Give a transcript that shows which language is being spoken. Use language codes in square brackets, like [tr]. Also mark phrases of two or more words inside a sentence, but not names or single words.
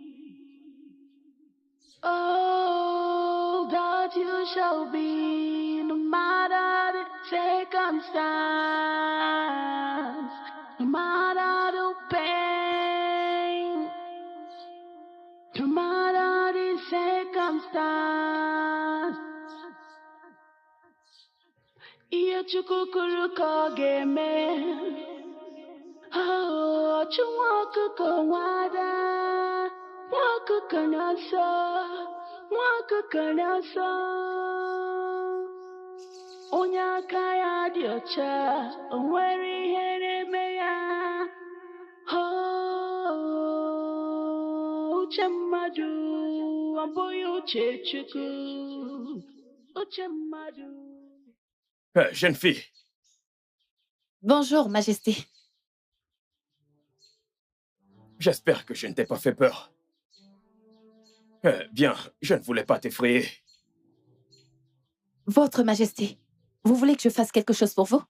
[en] Oh, that you shall be, no matter the circumstance, no matter the pain, no matter the circumstance. [ig] Ihe Chukwu kwuru ka ọ ga-eme. Oh, ọchụ nwa ọkụkọ nwada, nwa ọkụkọ na-asọ, nwa ọkụkọ na-asọ. Onye aka ya dị ọcha, o nwere ihe na-eme ya. Oh, uche mmadụ, ọ bụghị uche Chukwu. Uche mmadụ. [fr] Jeune fille, Bonjour, Majesté. j'espère que je ne t'ai pas fait peur. Bien, je ne voulais pas t'effrayer. Votre Majesté, vous voulez que je fasse quelque chose pour vous?